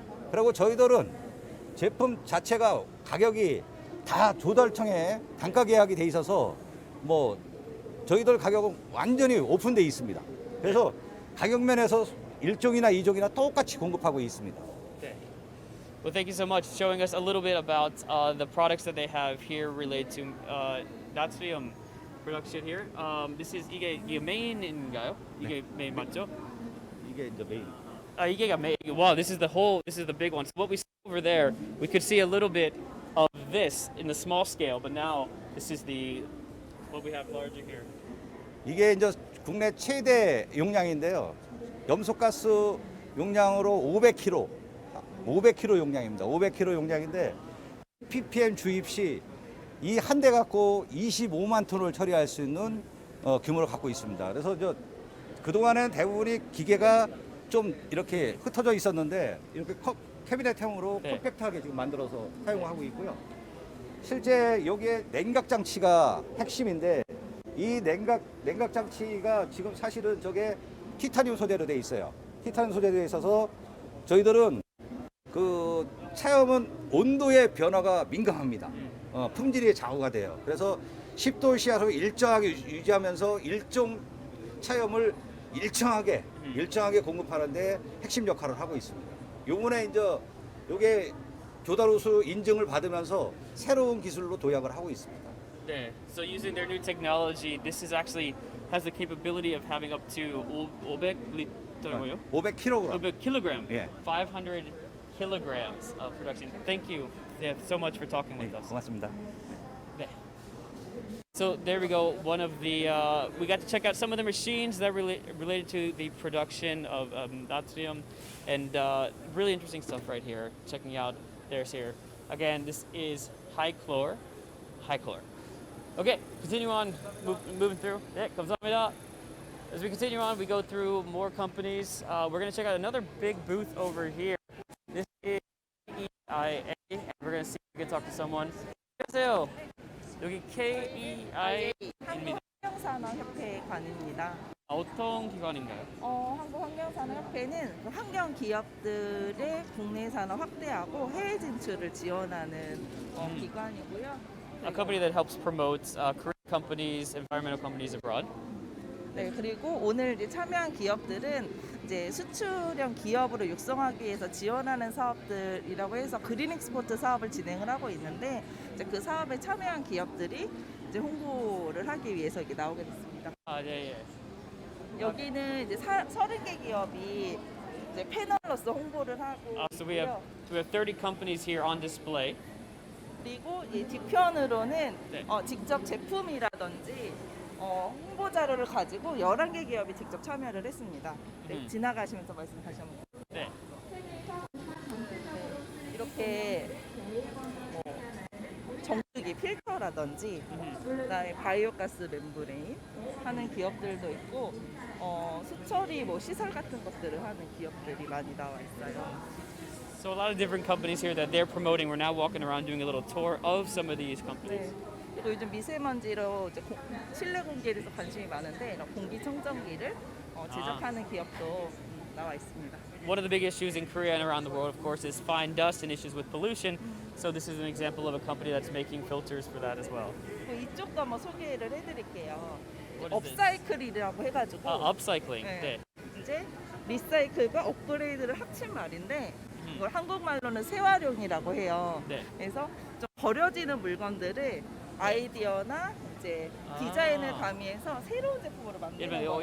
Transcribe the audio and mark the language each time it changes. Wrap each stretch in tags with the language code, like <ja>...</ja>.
<ko>그리고 저희들은 제품 자체가 가격이 다 조달청에 단가 계약이 돼 있어서 뭐 저희들 가격은 완전히 오픈돼 있습니다. 그래서 가격 면에서 1종이나 2종이나 똑같이 공급하고 있습니다.</ko> <en>Okay. Well, thank you so much for showing us a little bit about the products that they have here related to natrium production here. This is</en> <ko>이게 메인인가요? 이게 메인 맞죠? 이게 이제 메인. 이게가 메인.</ko> <en>Wow, this is the big one. So what we see over there, we could see a little bit of this in the small scale, but now this is what we have larger here.</en> <ko>이게 이제 국내 최대 용량인데요. 염소가스 용량으로 500kg 용량입니다. 500kg 용량인데 ppm 주입 시 이 한 대 갖고 25만 톤을 처리할 수 있는 규모를 갖고 있습니다. 그래서 그동안은 대부분이 기계가 좀 이렇게 흩어져 있었는데 이렇게 캐비넷형으로 네. 컴팩트하게 지금 만들어서 사용하고 있고요. 실제 여기에 냉각 장치가 핵심인데 이 냉각 장치가 지금 사실은 저게 티타늄 소재로 돼 있어요. 티타늄 소재로 돼 있어서 저희들은 그 차염은 온도의 변화가 민감합니다. 품질이 좌우가 돼요. 그래서 10도 시하로 일정하게 유지하면서 일종 차염을 일정하게 공급하는데 핵심 역할을 하고 있습니다. 요번에 이제 요게 조달우수 인증을 받으면서 새로운 기술로 도약을 하고 있습니다. 네.</ko> <en>So using their new technology, this is actually has the capability of having up to 500</en> <ko>리터고요. 500kg.</ko> <en>500 kilogram. Yeah. 500 kilograms of production. Thank you. Yeah, so much for talking with us.</en> <ko>고맙습니다. 네.</ko> <en>So there we go. One of the we got to check out some of the machines that related to the production of natrium, and really interesting stuff right here. Checking out theirs here. Again, this is high chlor. Okay, continue on, moving through.</en> <ko>네, 감사합니다.</ko> <en>As we continue on, we go through more companies. We're going to check out another big booth over here. This is KEIA, and we're going to see if we can talk to someone.</en> <ko>안녕하세요. 여기 KEI입니다. 환경산업협회 관입니다. 어떤 기관인가요? 한국환경산업협회는 그 환경 기업들의 국내 산업 확대하고 해외 진출을 지원하는 기관이고요.</ko> <en>A company that helps promote Korean companies, environmental companies abroad.</en> <ko>네, 그리고 오늘 이제 참여한 기업들은 이제 수출형 기업으로 육성하기 위해서 지원하는 사업들이라고 해서 그린 엑스포트 사업을 진행을 하고 있는데 이제 그 사업에 참여한 기업들이 이제 홍보를 하기 위해서 이렇게 나오게 됐습니다. 아, 네, 예. 여기는 이제 30개 기업이 이제 패널로서 홍보를 하고</ko> <en>So we have 30 companies here on display.</en> <ko>그리고 이 뒤편으로는 네. 직접 제품이라든지 홍보 자료를 가지고 11개 기업이 직접 참여를 했습니다. 네, 지나가시면서 말씀 다시 한번. 네. 이렇게 정수기 필터라든지 그다음에 바이오가스 멤브레인 하는 기업들도 있고 수처리 시설 같은 것들을 하는 기업들이 많이 나와 있어요.</ko> <en>So a lot of different companies here that they're promoting. We're now walking around doing a little tour of some of these companies.</en> <ko>네. 그리고 요즘 미세먼지로 이제 실내 공기에 대해서 관심이 많은데 이런 공기청정기를 제작하는 기업도 나와 있습니다.</ko> <en>One of the big issues in Korea and around the world, of course, is fine dust and issues with pollution. So this is an example of a company that's making filters for that as well.</en> <ko>이쪽도 한번 소개를 해드릴게요.</ko> <en>What is this?</en> <ko>업사이클이라고 해가지고</ko> <en>Upcycling.</en> <ko>네. 네. 이제 리사이클과 업그레이드를 합친 말인데 이걸 한국말로는 재활용이라고 해요. 네. 그래서 좀 버려지는 물건들을 아이디어나 이제 디자인을 가미해서 새로운 제품으로 만드는 거예요.</ko>